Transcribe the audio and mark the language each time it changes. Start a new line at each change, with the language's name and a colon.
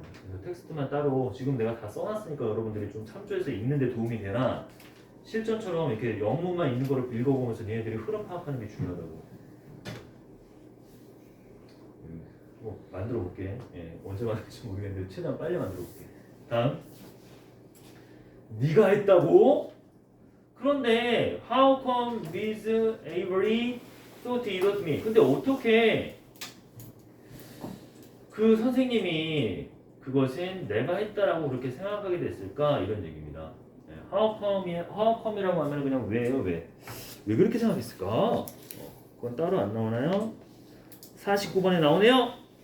Korean: 그래서 텍스트만 따로 지금 내가 다 써놨으니까 여러분들이 좀 참조해서 읽는데 도움이 되나 실전처럼 이렇게 영문만 있는 거를 읽어보면서 니네들이 흐름 파악하는 게 중요하다고. 뭐 만들어 볼게. 예, 언제 만들지 모르겠는데 최대한 빨리 만들어 볼게. 다음. 네가 했다고? 그런데
English: how come Miss Avery thought it was me?
Korean: 근데 어떻게 그 선생님이 그것은 내가 했다라고 그렇게 생각하게 됐을까? 이런 얘기입니다. how come이라고 하면 그냥 왜요? 왜 그렇게 생각했을까? 그건 따로 안 나오나요? 49번에 나오네요.